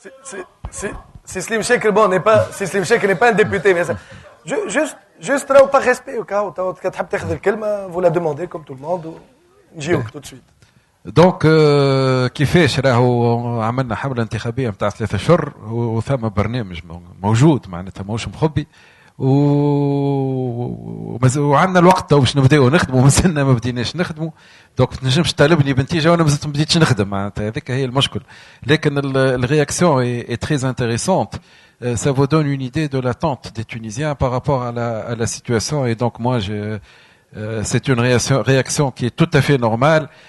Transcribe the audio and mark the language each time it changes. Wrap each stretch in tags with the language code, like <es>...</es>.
<fr>C'est Slim Sheikh, bon, Slim Sheikh n'est pas un député, mais ça, juste là, par respect, au cas où tu as</fr> <ar>تحب الكلمة,</ar> <fr>vous la demandez comme tout le monde, نجيوك tout de suite.</fr> <ar>دونك كيفاش راهو عملنا حمله انتخابيه نتاع 3 اشهر وثم برنامج موجود معناتها ماهوش مخبي وعندنا الوقت باش نبداو نخدموا مازلنا ما بديناش نخدموا دونك ما تنجمش تطالبني بنتيجه وانا مازلت ما بديتش نخدم معناتها هذيك هي المشكل لكن الرياكسيون</ar> <fr>est très intéressante. Ça vous donne une idée de l'attente des Tunisiens par rapport à la situation et donc moi c'est une réaction qui est tout à fait normale.</fr>